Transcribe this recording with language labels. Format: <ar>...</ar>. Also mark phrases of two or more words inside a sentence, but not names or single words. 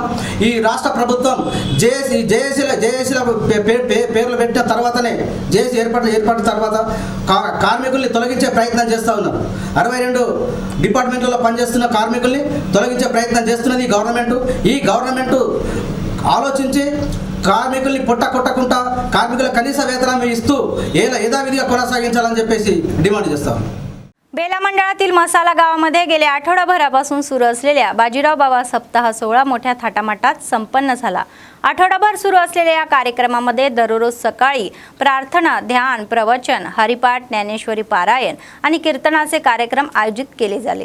<te>ఈ రాష్ట్ర ప్రభుత్వం జేఏసీల పేర్లు పెట్టిన తర్వాతనే జేఏసీ ఏర్పడిన తర్వాత కార్మికుల్ని తొలగించే ప్రయత్నం చేస్తూ ఉన్నారు. 62 డిపార్ట్మెంట్లలో పనిచేస్తున్న కార్మికుల్ని తొలగించే ప్రయత్నం చేస్తున్నది ఈ గవర్నమెంట్ ఆలోచించి కార్మికుల్ని కొట్టకుండా కార్మికుల కనీస వేతనం ఇస్తూ యథావిధిగా కొనసాగించాలని చెప్పేసి డిమాండ్ చేస్తాం.</te> <mr>बेला मंडळातील मसाला गावामध्ये गेल्या आठवडाभरापासून सुरू असलेल्या बाजीराव बाबा सप्ताह सोहळा मोठ्या थाटामाटात संपन्न झाला. आठवडाभर सुरू असलेल्या या कार्यक्रमामध्ये दररोज सकाळी प्रार्थना, ध्यान, प्रवचन, हरिपाठ, ज्ञानेश्वरी पारायण आणि कीर्तनाचे कार्यक्रम आयोजित केले झाले.</mr>